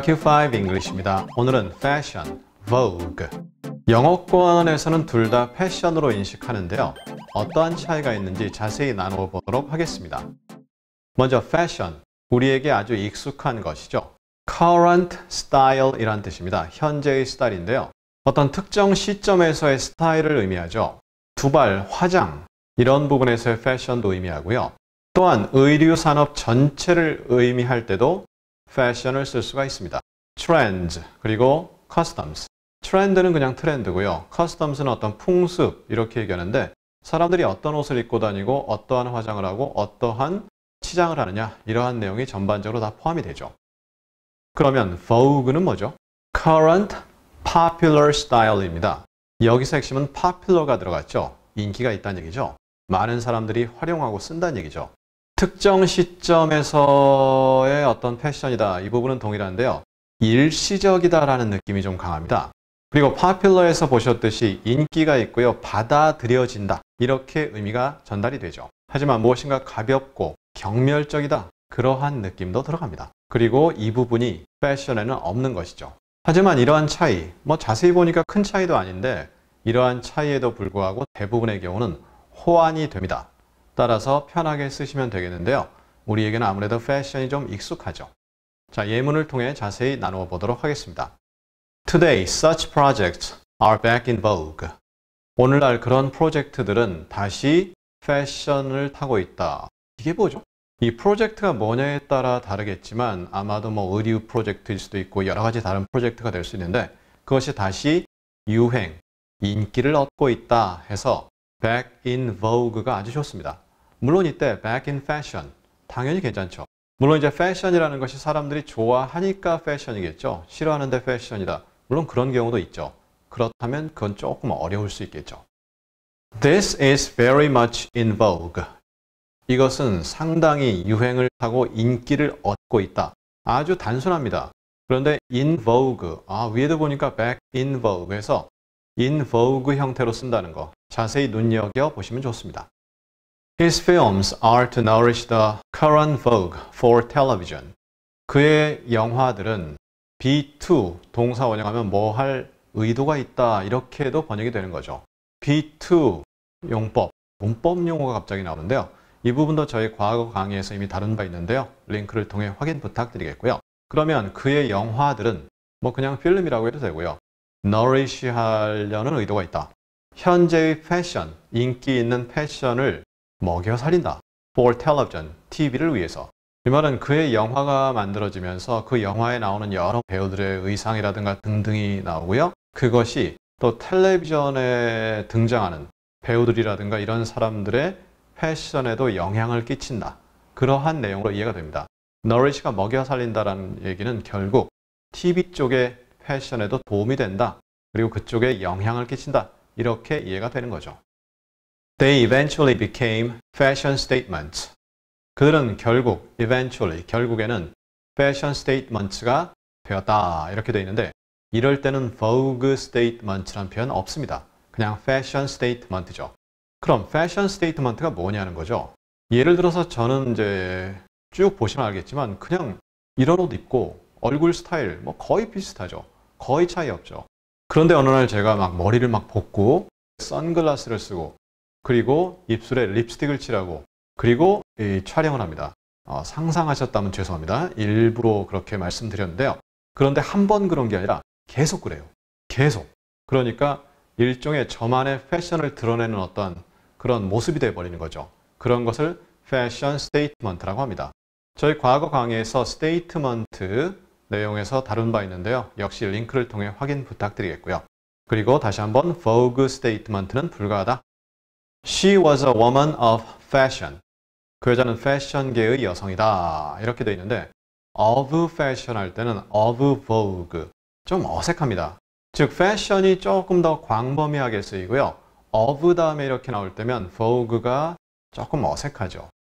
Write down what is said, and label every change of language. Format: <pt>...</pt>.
<ko>Q5 English입니다. 오늘은 fashion, vogue. 영어권에서는 둘 다 패션으로 인식하는데요. 어떠한 차이가 있는지 자세히 나누어 보도록 하겠습니다. 먼저 fashion, 우리에게 아주 익숙한 것이죠.</ko> <en>current style</en> <ko>이란 뜻입니다. 현재의 스타일인데요. 어떤 특정 시점에서의 스타일을 의미하죠. 두발, 화장 이런 부분에서의 패션도 의미하고요. 또한 의류 산업 전체를 의미할 때도 패션을 쓸 수가 있습니다.</ko> <en>trends 그리고 customs.</en> <ko>트렌드는 그냥 트렌드고요. customs는 어떤 풍습 이렇게 얘기하는데 사람들이 어떤 옷을 입고 다니고 어떠한 화장을 하고 어떠한 치장을 하느냐 이러한 내용이 전반적으로 다 포함이 되죠. 그러면 vogue는 뭐죠?</ko> <en>current popular style입니다.</en> <ko>여기서 핵심은 popular가 들어갔죠. 인기가 있다는 얘기죠. 많은 사람들이 활용하고 쓴다는 얘기죠. 특정 시점에서의 어떤 패션이다. 이 부분은 동일한데요. 일시적이다라는 느낌이 좀 강합니다. 그리고 popular에서 보셨듯이 인기가 있고요. 받아들여진다. 이렇게 의미가 전달이 되죠. 하지만 무엇인가 가볍고 경멸적이다. 그러한 느낌도 들어갑니다. 그리고 이 부분이 패션에는 없는 것이죠. 하지만 이러한 차이, 자세히 보니까 큰 차이도 아닌데 이러한 차이에도 불구하고 대부분의 경우는 호환이 됩니다. 따라서 편하게 쓰시면 되겠는데요. 우리에게는 아무래도 패션이 좀 익숙하죠. 자, 예문을 통해 자세히 나누어 보도록 하겠습니다.</ko> <en>Today, such projects are back in vogue.</en> <ko>오늘날 그런 프로젝트들은 다시 패션을 타고 있다. 이게 뭐죠? 이 프로젝트가 뭐냐에 따라 다르겠지만 아마도 의류 프로젝트일 수도 있고 여러 가지 다른 프로젝트가 될 수 있는데 그것이 다시 유행, 인기를 얻고 있다 해서</ko> <en>back in vogue</en> <ko>가 아주 좋습니다. 물론 이때</ko> <en>back in fashion</en> <ko>당연히 괜찮죠. 물론 이제 패션이라는 것이 사람들이 좋아하니까 패션이겠죠. 싫어하는데 패션이다. 물론 그런 경우도 있죠. 그렇다면 그건 조금 어려울 수 있겠죠.</ko> <en>This is very much in vogue.</en> <ko>이것은 상당히 유행을 타고 인기를 얻고 있다. 아주 단순합니다. 그런데</ko> <en>in vogue,</en> <ko>위에도 보니까</ko> <en>back in vogu</en> <ko>에서</ko> <en>in vogue</en> <ko>형태로 쓴다는 거 자세히 눈여겨보시면 좋습니다.</ko> <en>His films are to nourish the current vogue for television.</en> <ko>그의 영화들은 B2, 동사 원형하면 뭐 할 의도가 있다 이렇게도 번역이 되는 거죠. B2 용법, 문법 용어가 갑자기 나오는데요. 이 부분도 저희 과거 강의에서 이미 다룬 바 있는데요. 링크를 통해 확인 부탁드리겠고요. 그러면 그의 영화들은 그냥 필름이라고 해도 되고요. nourish 하려는 의도가 있다. 현재의 패션, 인기 있는 패션을 먹여 살린다.</ko> <en>for television,</en> <ko>TV를 위해서. 이 말은 그의 영화가 만들어지면서 그 영화에 나오는 여러 배우들의 의상이라든가 등등이 나오고요. 그것이 또 텔레비전에 등장하는 배우들이라든가 이런 사람들의 패션에도 영향을 끼친다. 그러한 내용으로 이해가 됩니다. nourish가 먹여 살린다라는 얘기는 결국 TV 쪽의 패션에도 도움이 된다. 그리고 그쪽에 영향을 끼친다. 이렇게 이해가 되는 거죠.</ko> <en>They eventually became fashion statements.</en> <ko>그들은 결국에는</ko> <en>fashion statements</en> <ko>가 되었다. 이렇게 되어 있는데 이럴 때는</ko> <en>vogue statement</en> <ko>라는 표현 없습니다. 그냥</ko> <en>fashion statement</en> <ko>죠. 그럼</ko> <en>fashion statement</en> <ko>가 뭐냐는 거죠. 예를 들어서 저는 이제 쭉 보시면 알겠지만 그냥 이런 옷 입고 얼굴 스타일 거의 비슷하죠. 거의 차이 없죠. 그런데 어느 날 제가 머리를 볶고 선글라스를 쓰고 그리고 입술에 립스틱을 칠하고 그리고 촬영을 합니다. 상상하셨다면 죄송합니다. 일부러 그렇게 말씀드렸는데요. 그런데 한 번 그런 게 아니라 계속 그래요. 계속. 그러니까 일종의 저만의 패션을 드러내는 어떤 그런 모습이 되어버리는 거죠. 그런 것을 패션 스테이트먼트라고 합니다. 저희 과거 강의에서 스테이트먼트 내용에서 다룬 바 있는데요. 역시 링크를 통해 확인 부탁드리겠고요. 그리고 다시 한번</ko> <en>vogue statement</en> <ko>는 불가하다.</ko> <en>She was a woman of fashion.</en> <ko>그 여자는 패션계의 여성이다. 이렇게 되어 있는데</ko> <en>of fashion</en> <ko>할 때는</ko> <en>of vogue.</en> <ko>좀 어색합니다. 즉 패션이 조금 더 광범위하게 쓰이고요. of 다음에 이렇게 나올 때면 vogue가 조금 어색하죠.</ko>